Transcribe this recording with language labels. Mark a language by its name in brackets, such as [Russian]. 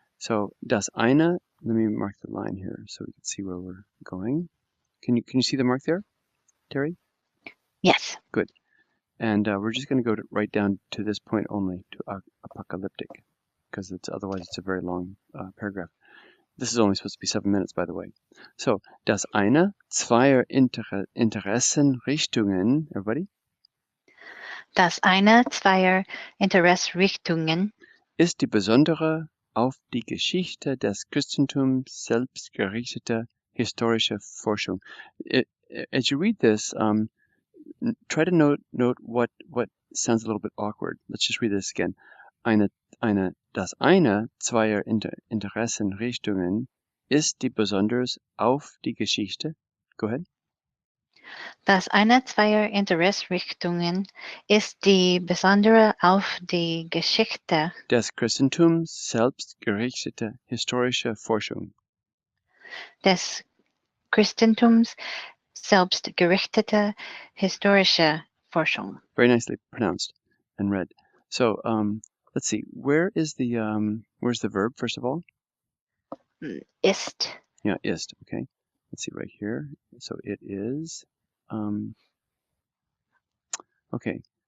[English] So, [German] das eine, [English] let me mark the line here so we can see where we're going. Can you see the mark there, Terry? Yes. Good. And we're just going to go right down to this point only, to apocalyptic, because otherwise it's a very long paragraph. This is only supposed to be 7 minutes, by the way. [German] So, das eine zweier Interessenrichtungen, [English] everybody? [German] Das eine zweier Interessrichtungen ist die besondere auf die Geschichte des Christentums selbst gerichtete historische Forschung. [English] As you read this, try to note what sounds a little bit awkward. Let's just read this again. [German] Das eine zweier Interessenrichtungen ist die besonders auf die Geschichte. [English] Go ahead. [German] Das eine zweier Interessrichtungen ist die besondere auf die Geschichte des Christentums selbst gerichtete historische Forschung. Des Christentums selbst gerichtete historische Forschung. [English] Very nicely pronounced and read. So let's see. Where's the verb first of all? [German] Ist. [English] Yeah, ist. Okay. Let's see right here. So it is. Okay.